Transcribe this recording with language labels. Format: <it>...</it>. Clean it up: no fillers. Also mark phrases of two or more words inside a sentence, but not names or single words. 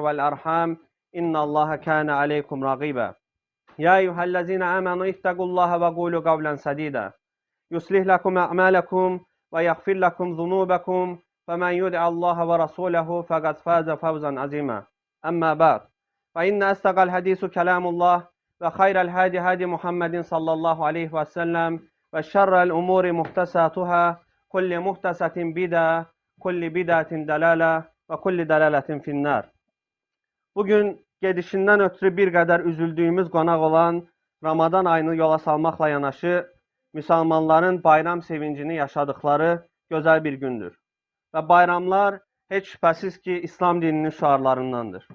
<ar>والأرحام إن الله كان عليكم رقيبا يا أيها الذين آمنوا اتقوا الله وقولوا قولا سديدا يصلح لكم أعمالكم ويغفر لكم ذنوبكم فمن يدع الله ورسوله فقد فاز فوزا عظيما أما بعد فإن أصدق الحديث كلام الله وخير الهادي هادي محمد صلى الله عليه وسلم وشر الأمور محدثاتها كل محدثة بدعة كل بدعة دلالة وكل دلالة في النار.</ar> <az>Bugün gedişindən ötürü bir qədər üzüldüyümüz qonaq olan Ramazan ayını yola salmaqla yanaşı müsəlmanların bayram sevincini yaşadıkları gözəl bir gündür. Və bayramlar heç şübhəsiz ki, İslam dininin şüarlarındandır.</az>